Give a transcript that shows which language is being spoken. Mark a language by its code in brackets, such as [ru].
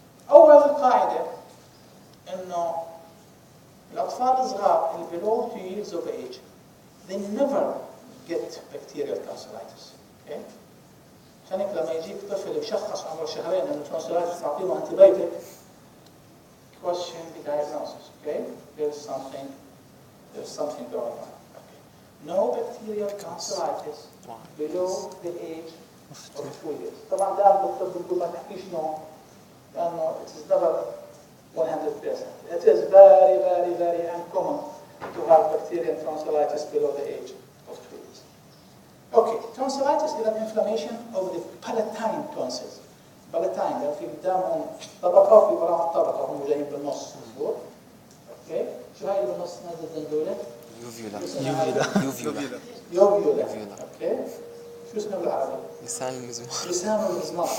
[ar] أول قاعدة إنه الأطفال الصغار اللي [en] below 2 years of age, they never get bacterial tonsillitis. Okay? [ar] عشان هيك لما يجيك طفل مشخص عمره شهرين إنه tonsillitis تعطيه antibiotic, [en] question the diagnosis. Okay? There's something going on. Okay. No bacterial tonsillitis below the age of 2 years. [ar] طبعا ده الدكتور بيقول ما تحكيش no لأنه [en] it is never 100%. It is very uncommon to have bacterial tonsillitis below the age of 2 years. Okay, tonsillitis is an inflammation of the palatine tonsils. [ar] palatine لأن في قدامهم طبقة وفي وراها طبقة هم جايين بالنص مظبوط. اوكي شو هاي اللي بالنص نازل دندولة؟ يوفيولا. اوكي شو اسمه بالعربي؟ لسان المزمار.